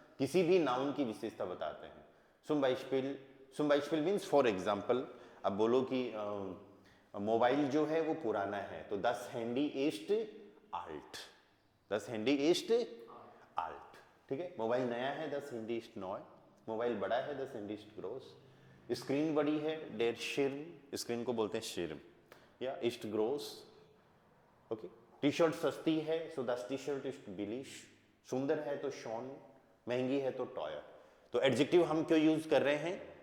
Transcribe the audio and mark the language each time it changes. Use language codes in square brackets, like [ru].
[hi] किसी भी नाउन की विशेषता बताते हैं। [de] zum Beispiel [hi] means for example, अब बोलो कि मोबाइल जो है वो पुराना है, तो [de] das Handy ist alt, [hi] das Handy ist alt। ठीक है, मोबाइल नया है, [de] das Handy ist neu। [hi] Mobile बड़ा है, [de] das Handy ist groß। [hi] Screen बड़ी है, [de] der Schirm, [hi] स्क्रीन को बोलते हैं शिर्म, या [de] ist groß। [hi] Okay, T shirt सस्ती है, [de] so das T-Shirt ist billig। [hi] सुंदर है तो शॉन, महंगी है तो टॉयर। तो एडजेक्टिव हम क्यों यूज कर रहे हैं?